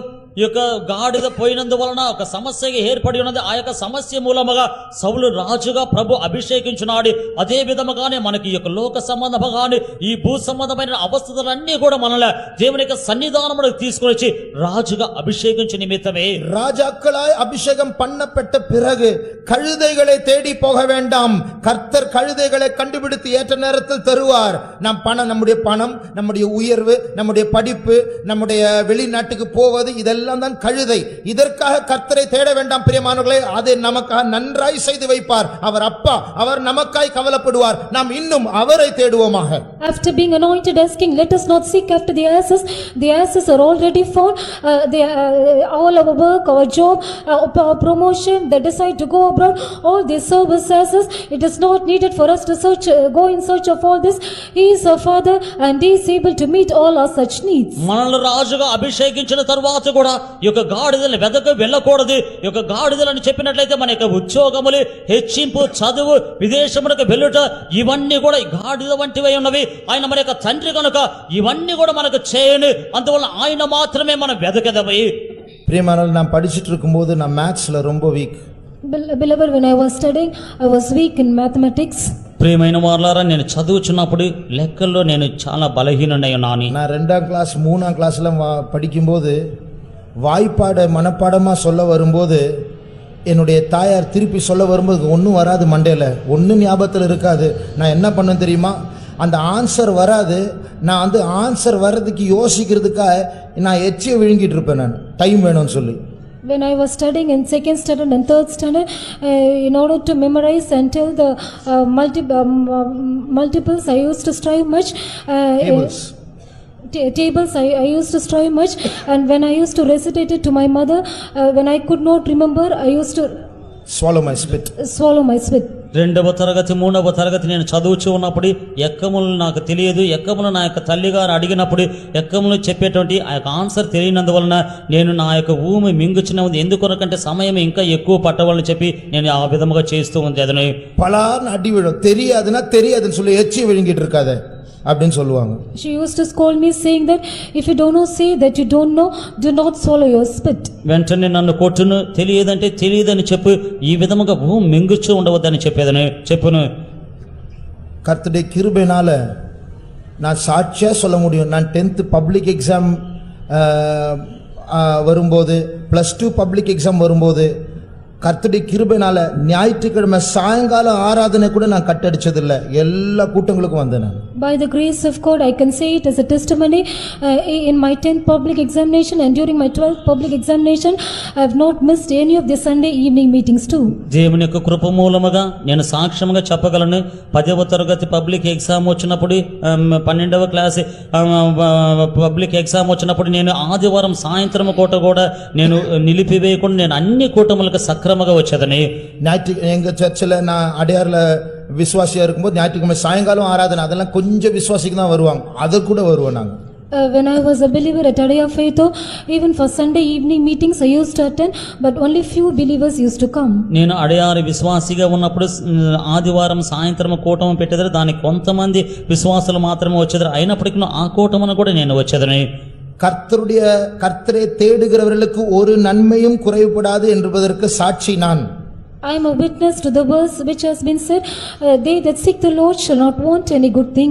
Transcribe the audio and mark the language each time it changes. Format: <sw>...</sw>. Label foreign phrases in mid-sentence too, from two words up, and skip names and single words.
<te>ఈ యొక్క గాడిద పోయినందువలన ఒక సమస్య ఏర్పడి ఉన్నది. ఆ యొక్క సమస్య మూలముగా సౌలు రాజుగా ప్రభు అభిషేకించున్నాడు. అదే విధముగానే మనకి ఈ యొక్క లోక సంబంధముగానే ఈ భూ సంబంధమైన అవస్థలన్నీ కూడా మనల్ని దేవుని యొక్క సన్నిధానములకు తీసుకొని వచ్చి రాజుగా అభిషేకించు నిమిత్తమే.</te> <ta>ராஜாக்களாய் அபிஷேகம் பண்ணப்பட்ட பிறகு கழுதைகளை தேடி போக வேண்டாம். கர்த்தர் கழுதைகளை கண்டுபிடித்து ஏற்ற நேரத்தில் தருவார். நம் பணம், நம்முடைய பணம், நம்முடைய உயர்வு, நம்முடைய படிப்பு, நம்முடைய வெளிநாட்டுக்கு போவது, இதெல்லாம் தான் கழுதை. இதற்காக கர்த்தரை தேட வேண்டாம் பிரியமானவர்களே. அதை நமக்காக நன்றாய் செய்து வைப்பார் அவர் அப்பா. அவர் நமக்காய் கவலைப்படுவார். நாம் இன்னும் அவரை தேடுவோமாக.</ta> <en>After being anointed as king, let us not seek after the asses. The asses are already found. All our work, our job, our promotion, the decide to go abroad, all these service asses, it is not needed for us to search, go in search of all this. He is our father and he is able to meet all our such needs.</en> <te>మనల్ని రాజుగా అభిషేకించిన తరువాత కూడా ఈ యొక్క గాడిదలు వెదక వెళ్ళకూడదు. ఈ యొక్క గాడిదలని చెప్పినట్లయితే మన యొక్క ఉద్యోగములు, హెచ్చింపు, చదువు, విదేశములకు వెళ్ళుట, ఇవన్నీ కూడా గాడిద వంటివై ఉన్నవి. ఆయన మన యొక్క తండ్రి కనుక ఇవన్నీ కూడా మనకు చేయను. అందువల్ల ఆయన మాత్రమే మనం వెదకదమై.</te> <ta>பிரியமானவர்களே, நான் படிச்சிட்டு இருக்கும்போது நான் மேத்ஸ்ல ரொம்ப வீக்.</ta> <en>Beloved, when I was studying, I was weak in mathematics.</en> <te>ప్రియమైన వారలారా, నేను చదువుచున్నప్పుడు లెక్కల్లో నేను చాలా బలహీనుడై ఉన్నాను.</te> <ta>நான் 2ஆம் கிளாஸ் 3ஆம் கிளாஸ்ல படிக்கும்போது வாய்ப்பாட மனப்பாடமா சொல்ல வரும்போது என்னுடைய தாயார் திருப்பி சொல்ல வரும்போது ஒன்றும் வராது, மண்டையில் ஒன்றும் ஞாபகத்தில் இருக்காது. நான் என்ன பண்ணேன் தெரியுமா, அந்த ஆன்சர் வராது. நான் வந்து ஆன்சர் வர்றதுக்கு யோசிக்கிறதுக்காக நான் எச்சியை விழுங்கிட்டு இருப்பேன். நான் டைம் வேணும்னு சொல்லி.</ta> <en>When I was studying in 2nd standard and 3rd standard, in order to memorize and tell the multiples, I used to strive much. Tables I used to strive much, and when I used to recitate it to my mother, when I could not remember, I used to swallow my spit. Swallow my spit.</en> <te>2వ తరగతి 3వ తరగతి నేను చదువుచూ ఉన్నప్పుడు ఎక్కములు నాకు తెలియదు. ఎక్కములు నా యొక్క తల్లిగారు అడిగినప్పుడు ఎక్కములు చెప్పేటువంటి ఆ యొక్క ఆన్సర్ తెలియనందువలన నేను నా యొక్క ఊమి మింగుచున్న ఉంది. ఎందుకొనకంటే సమయం ఇంకా ఎక్కువ పట్టవాలని చెప్పి నేను ఆ విధముగా చేస్తూ ఉంది. అదను</te> <ta>பலார்னு அடி விடும். தெரியாதுன்னா தெரியாதுன்னு சொல்லி எச்சி விழுங்கிட்டு இருக்காத அப்படின்னு சொல்லுவாங்க.</ta> <en>She used to scold me saying that if you don't know, say that you don't know, do not swallow your spit.</en> <te>వెంటనే నన్ను కొట్టును, తెలియదంటే తెలియదని చెప్పు, ఈ విధముగా భూమి మింగుచూ ఉండవద్దని చెప్పేదని చెప్పును.</te> <ta>கர்த்தருடைய கிருபையினால நான் சாட்சியா சொல்ல முடியும். நான் 10th</ta> <en>public exam</en> <ta>வரும்போது, +2</ta> <en>public exam</en> <ta>வரும்போது கர்த்தருடைய கிருபையினால ஞாயிற்றுக்கிழமை சாயங்காலம் ஆராதனை கூட நான் கட்டடிச்சதில்லை. எல்லா கூட்டங்களுக்கும் வந்தேன் நான்.</ta> <en>By the grace of God, I can say it as a testimony. In my 10th public examination and during my 12th public examination, I have not missed any of the Sunday evening meetings too.</en> <te>దేవుని యొక్క కృప మూలముగా నేను సాక్ష్యంగా చెప్పగలను. 10వ తరగతి</te> <en>public exam</en> <te>వచ్చినప్పుడు, 12వ</te> <en>class public exam</en> <te>వచ్చినప్పుడు నేను ఆదివారం సాయంత్రం పూట కూడా నేను నిలిపివేయకుండా నేను అన్ని కూటములకు సక్రమంగా వచ్చేదని.</te> <ta>எங்க சர்ச்சில் நான் அடையாறுல விசுவாசியா இருக்கும்போது ஞாயிற்றுக்கிழமை சாயங்காலம் ஆராதனை, அதெல்லாம் கொஞ்சம் விசுவாசிக்கு தான் வருவாங்க, அது கூட வருவோம் நாங்க.</ta> <en>When I was a believer at Adaya Faith, even for Sunday evening meetings I used to attend, but only few believers used to come.</en> <te>నేను అడయారి విశ్వాసిగా ఉన్నప్పుడు ఆదివారం సాయంత్రం కూటమి పెట్టేదారు. దానికి కొంతమంది విశ్వాసులు మాత్రమే వచ్చేదారు. అయినప్పటికీ ఆ కూటమును కూడా నేను వచ్చేదని.</te> <ta>கர்த்தரை தேடுகிறவர்களுக்கு ஒரு நன்மையும் குறைவுபடாது என்பதற்கு சாட்சி நான்.</ta> <en>I am a witness to the verse which has been said, they that seek the Lord shall not want any good thing.</en>